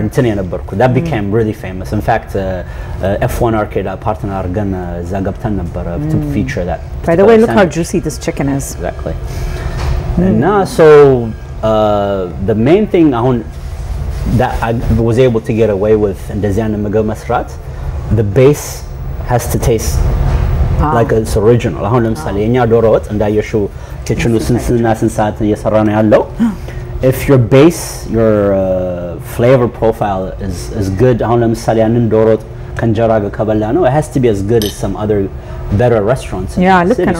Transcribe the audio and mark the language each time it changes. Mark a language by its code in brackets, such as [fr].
[am] እንትን የነበርኩት [en] that became really famous in fact F1 arcade partner [am] አርገን እዛ ገብተን ነበር [en] to feature that by the way look how juicy this chicken is exactly And so the main thing that I was able to get away with [am] እንደዚህ አይነት ምግብ መስራት, [en] the base has to taste like it's original. [am] አሁን ለምሳሌ የኛ ዶሮ ወጥ እንዳየሽው ኪችኑ ስንት ሰዓት እየሰራ ነው ያለው. [en] If your base, your flavor profile is good, [am] አሁን ለምሳሌ ያንን ዶሮ ወጥ ከእንጀራ ጋር ከበላ ነው, [en] it has to be as good as some other better restaurants in the city.